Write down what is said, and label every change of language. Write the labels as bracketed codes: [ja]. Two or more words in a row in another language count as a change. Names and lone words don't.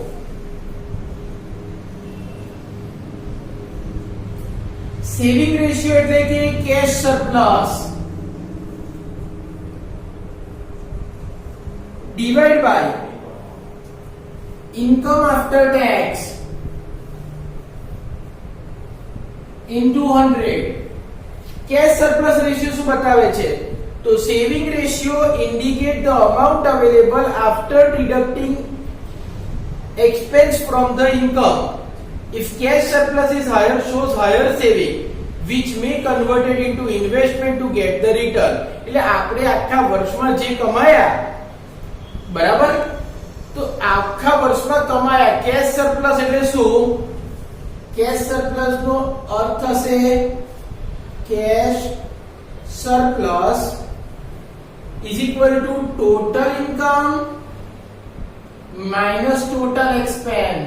[en] saving ratio [gu] એટલે કે [en] cash surplus divide by income after tax into 100. cash surplus ratio [gu] શું બતાવે છે? [en] તો saving ratio indicate the amount available after deducting expense from the income. If cash surplus is higher, shows higher saving which may converted into investment to get the return. [gu] એટલે આપણે આખા વર્ષમાં જે કમાયા બરાબર, તો આખા વર્ષમાં કમાયા [en] cash surplus [gu] એટલે શું? [en] cash surplus [gu] નો અર્થ થશે [en] cash surplus is equal to total income minus total expense.